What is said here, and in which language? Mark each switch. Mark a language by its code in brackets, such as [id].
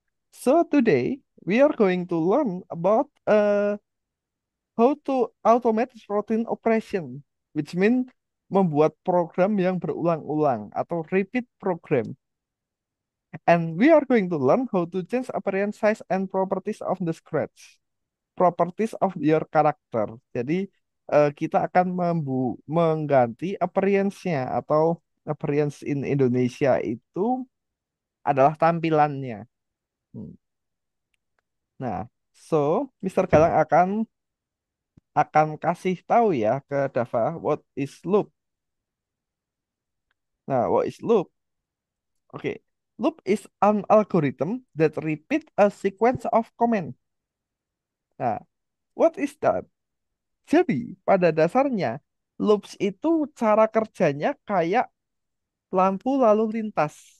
[en] So, today we are going to learn about how to automate routine operation, which mean membuat program yang berulang-ulang atau repeat program. And we are going to learn how to change appearance size and properties of the scratch, properties of your character. [id] Jadi kita akan mengganti appearance-nya atau appearance in Indonesia itu adalah tampilannya. Hmm. Nah, so Mister Galang akan kasih tahu ya ke Dava what is loop. [en] Nah, what is loop? Oke. Loop is an algorithm that repeat a sequence of command. Nah, what is that? [id] Jadi, pada dasarnya loops itu cara kerjanya kayak lampu lalu lintas.